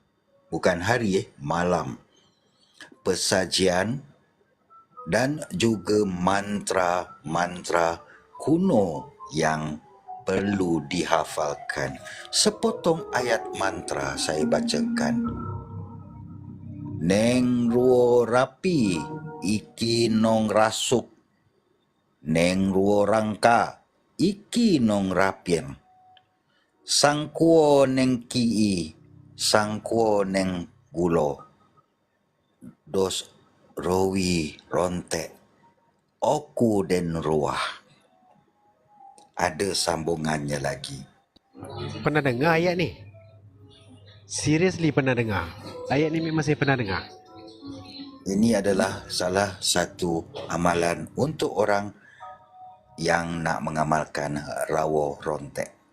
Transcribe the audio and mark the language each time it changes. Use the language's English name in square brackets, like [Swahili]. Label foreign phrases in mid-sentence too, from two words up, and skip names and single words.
[Malay] Bukan hari, malam. Pesajian dan juga mantra-mantra kuno yang perlu dihafalkan. Sepotong ayat mantra saya bacakan. [Javanese] Neng ruo rapi, iki nong rasuk. Neng ruo rangka, iki nong rapien. Sangkuo neng kii, sangkuo neng gulo. Dos rowi rontek, oku den ruah. [Malay] Ada sambungannya lagi. Pernah dengar ayat ni? Seriously pernah dengar? Ayat ni memang saya pernah dengar. Ini adalah salah satu amalan untuk orang yang nak mengamalkan rawa rontek.